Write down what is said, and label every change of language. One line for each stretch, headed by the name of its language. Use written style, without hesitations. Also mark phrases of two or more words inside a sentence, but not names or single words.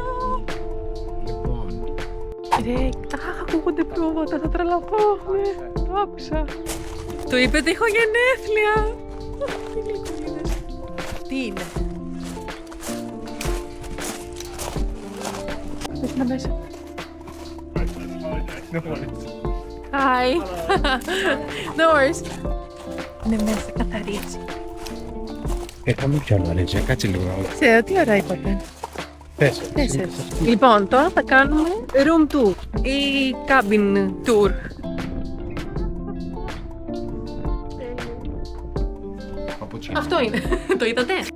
Greek: Λοιπόν. Ρε, ακούγονται πρόβατα, θα τρελαθώ. Ναι, το άκουσα. Το είπε ότι έχω γενέθλια. Τι γλυκούλιδες. Τι είναι? Αυτές είναι μέσα.
English: Hi. No worries.
Greek: Είναι μέσα, καθαρίζει. Είχαμε πιο νωρίς, κάτσε λίγο. Ξέρω, τι ώρα είπατε? 4. Λοιπόν, τώρα θα κάνουμε
English: room tour
Greek: ή
English: cabin tour.
Greek: Αυτό είναι. Το είδατε?